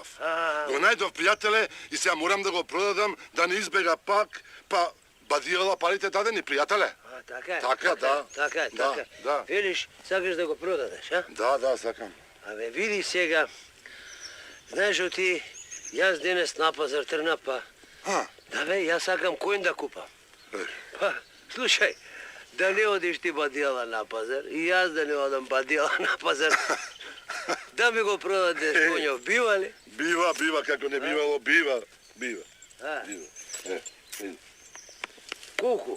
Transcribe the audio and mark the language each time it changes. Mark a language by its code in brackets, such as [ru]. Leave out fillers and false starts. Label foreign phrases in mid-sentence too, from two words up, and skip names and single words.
[mk] Го најдов, пријателе, и сега морам да го продадам, да не избега пак, па бадијала парите дадени, пријателе. Така е. Така, да. Така е. Да. Велиш, сакаш да го продадеш, а? Да, сакам. Абе, види сега. Знаеш ли ти, јас денес на пазар тргна, па... Да бе, јас сакам коњ да купам. Па, слушај, да не одиш ти бадијала на пазар и ја да не одам бадијала на пазар, да ми го продате коњов, бива ли? Бива, како не бивало, бива. A, Vidi. koliko?